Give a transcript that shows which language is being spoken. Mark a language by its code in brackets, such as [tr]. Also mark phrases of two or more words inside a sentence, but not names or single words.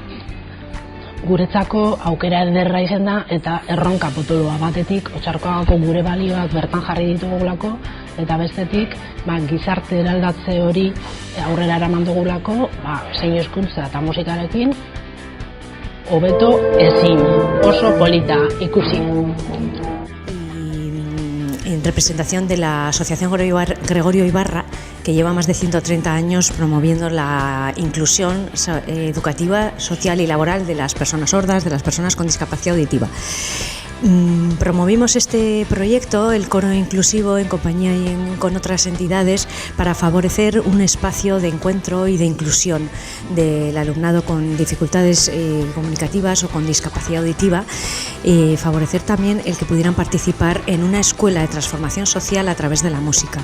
[eu] Guretzako aukera ederra izan da eta erronka potoloa. Batetik Otxarkoagako gure balioak bertan jarri ditugulako eta bestetik gizarte eraldatze hori aurrera eraman dugulako zeinu hizkuntza eta musikarekin hobeto ezin, oso polita ikusi. [es] En representación de la Asociación Gregorio Ibarra, que lleva más de 130 años promoviendo la inclusión educativa, social y laboral de las personas sordas, de las personas con discapacidad auditiva. Promovimos este proyecto, el coro inclusivo, en compañía y con otras entidades para favorecer un espacio de encuentro y de inclusión del alumnado con dificultades comunicativas o con discapacidad auditiva, favorecer también el que pudieran participar en una escuela de transformación social a través de la música.